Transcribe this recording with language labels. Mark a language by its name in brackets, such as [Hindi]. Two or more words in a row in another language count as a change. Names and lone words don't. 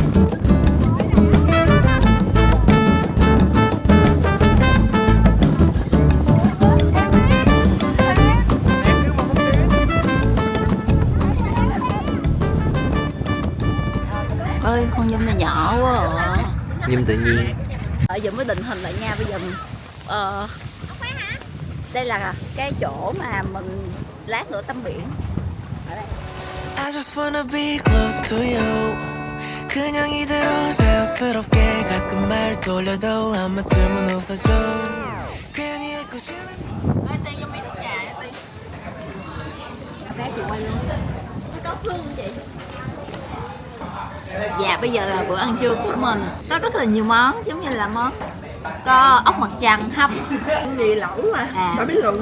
[Vietnamese] Ơi con Nhung này nhỏ quá à. Nhưng tự nhiên. Ở giờ mới định hình lại nha. Bây giờ đây là cái chỗ mà mình lát nữa tắm biển. Ở đây. [English] I just wanna be close to you. [Korean] 그냥 이대로 자연스럽게 가끔 말 돌려도 한 번쯤은 웃어줘. 괜히 잊고 싶은. [Vietnamese] Bé chị quay luôn. Có Phương chị. Dạ bây giờ là bữa ăn trưa của mình. Có rất là nhiều món, giống như là món có ốc mặt trăng hấp. Cái gì lẩu mà. Tao biết luôn.